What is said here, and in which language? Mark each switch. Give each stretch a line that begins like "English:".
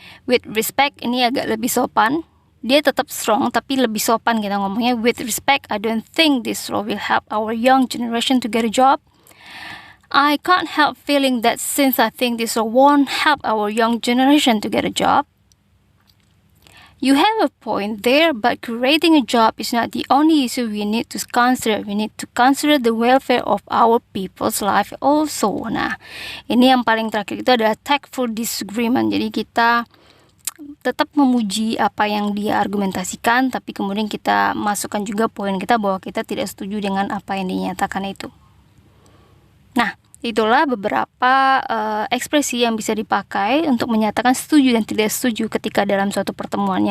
English: With respect
Indonesian: ini agak lebih sopan. Dia tetap strong tapi lebih sopan kita ngomongnya.
English: With respect, I don't think this law will help our young generation to get a job. I can't help feeling that since I think this won't help our young generation to get a job. You have a point there, but creating a job is not the only issue we need to consider. We need to consider the welfare of our people's life also.
Indonesian: Nah, ini yang paling terakhir itu adalah tactful disagreement. Jadi kita tetap memuji apa yang dia argumentasikan, tapi kemudian kita masukkan juga poin kita bahwa kita tidak setuju dengan apa yang dinyatakan itu. Nah, itulah beberapa ekspresi yang bisa dipakai untuk menyatakan setuju dan tidak setuju ketika dalam suatu pertemuan.